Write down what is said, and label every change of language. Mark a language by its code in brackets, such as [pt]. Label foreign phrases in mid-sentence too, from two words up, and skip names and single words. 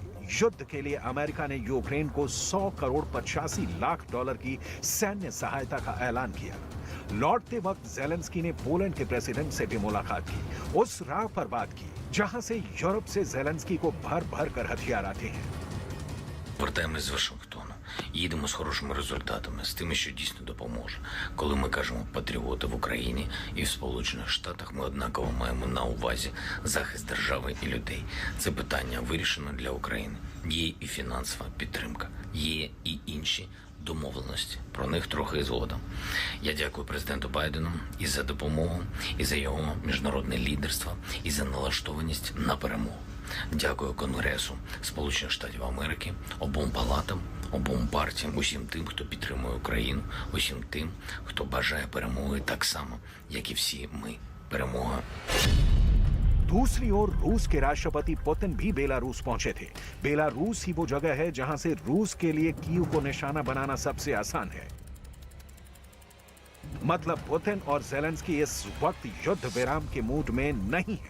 [hi] युद्ध के लिए अमेरिका ने यूक्रेन को 100 करोड़ 85 लाख डॉलर की सैन्य सहायता का ऐलान किया। लौटते वक्त ज़ेलेंस्की ने पोलैंड के प्रेसिडेंट से भी मुलाकात की, उस राह पर बात की जहां से यूरोप से ज़ेलेंस्की को भर कर हथियार आते हैं। [uk] Повертаємось з Вашингтона, їдемо з хорошими результатами, з тими, що дійсно допоможе. Коли ми кажемо патріоти в Україні і в Сполучених Штатах, ми однаково маємо на увазі захист держави і людей. Це питання вирішено для України. Є і фінансова підтримка, є і інші домовленості. Про них трохи згодом. Я дякую президенту Байдену і за допомогу, і за його міжнародне лідерство, і за налаштованість на перемогу. Дякую Конгресу Сполучених Штатів Америки, обом палатам, обом партіям, усім тим, хто підтримує Україну, усім тим, хто бажає перемоги так само, як і всі ми. Перемога. [hi] दूसरी ओर रूस के राष्ट्रपति पुतिन भी बेलारूस पहुंचे थे। बेलारूस ही वो जगह है जहां से रूस के लिए कीव को निशाना बनाना सबसे आसान है। मतलब पुतिन और ज़ेलेंस्की इस वक्त युद्ध विराम के मूड में नहीं है।